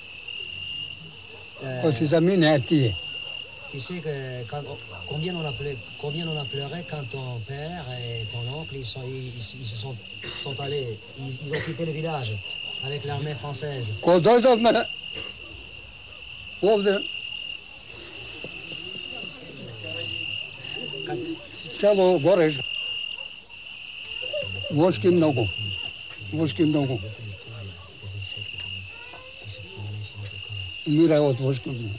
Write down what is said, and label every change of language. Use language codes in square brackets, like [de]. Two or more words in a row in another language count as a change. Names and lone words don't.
[mk] Ко си замине тие. [fr] Tu sais que combien on a pleuré quand ton père et ton oncle ils se sont allés, ils ont quitté le village avec l'armée française. [mk] Ко дојдовме овде село Гореш, вошки много. Умира од вошки много.